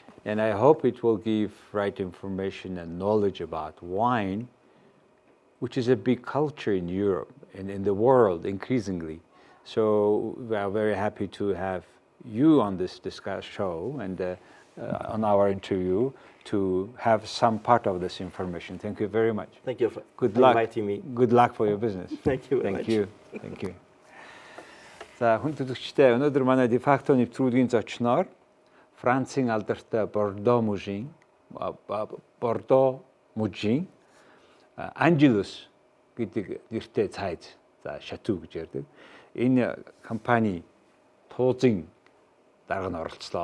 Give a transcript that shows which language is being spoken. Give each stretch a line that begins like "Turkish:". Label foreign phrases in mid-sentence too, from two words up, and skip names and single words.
English: And I hope it will give right information and knowledge about wine, which is a big culture in Europe and in the world increasingly. So we are very happy to have you on this show and on our interview to have some part of this information. Thank you very much. Thank you for inviting me. Good luck for your business. Thank you very much. Thank you.
Mongolian: За хүн төлөвчтэй өнөөдөр манай дефакто нэвтрүүлгийн зочноор Францын алдартай Бордо мужийн Angelus гэдэг нэртэй цайз, за Шату гэж ярьдаг. Энэ компани туузын дарга нь оролцлоо.